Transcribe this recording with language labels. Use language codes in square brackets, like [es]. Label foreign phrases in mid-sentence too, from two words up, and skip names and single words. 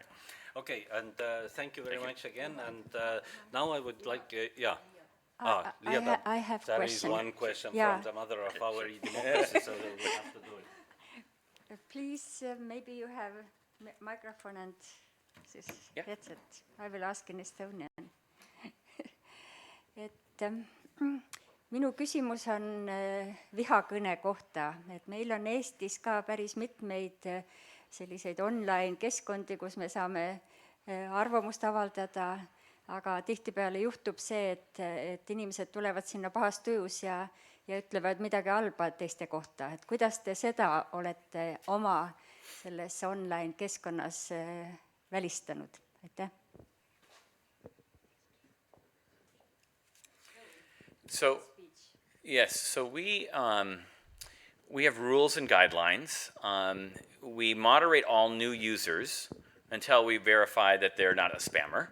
[en] Okay, and thank you very much again. And now I would like, yeah. Liada, I have there question. is one question Yeah. from the mother of our democracy, so we have to do it. Please, maybe you have microphone and this Yeah. headset. I will ask in Estonian. [et] Minu küsimus on vihakõne kohta, et meil on Eestis ka päris mitmeid selliseid online keskkondi, kus me saame arvamust avaldada, aga tihtipeale juhtub see, et inimesed tulevad sinna pahas tujus ja ütlevad midagi halba teiste kohta. Et kuidas te seda olete oma selles online keskkonnas välistanud? Aitäh. [en] So, yes, so we have rules and guidelines. We moderate all new users until we verify that they're not a spammer.